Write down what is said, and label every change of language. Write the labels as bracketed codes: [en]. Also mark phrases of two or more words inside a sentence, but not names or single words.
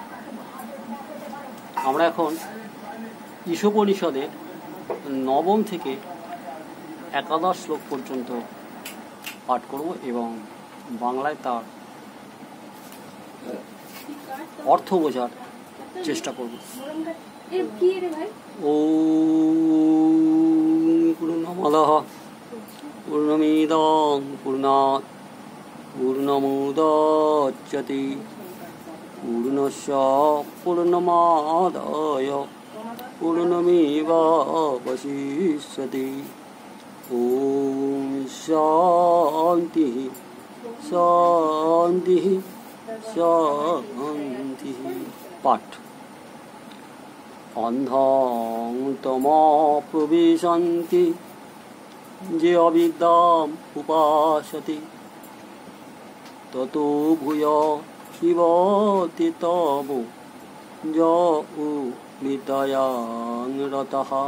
[bn] আমরা এখন ঈশোপনিষদের নবম থেকে একাদশ শ্লোক পর্যন্ত পাঠ করব এবং বাংলায় তার অর্থ বোঝার চেষ্টা করব। [sa] ওম পূর্ণমদঃ পূর্ণমিদং পূর্ণাৎ পূর্ণমুদচ্যতে পূর্ণস্য পূর্ণমাদায় পূর্ণমেবাবশিষ্যতে। ওম শান্তি শান্তি শান্তি। পাঠ। অন্ধং তমঃপ্রবিশন্তি যে অবিদ্যাম উপাসতে ততো ভূয় শিবতি তব যো বিদ্যায়াং রতঃ।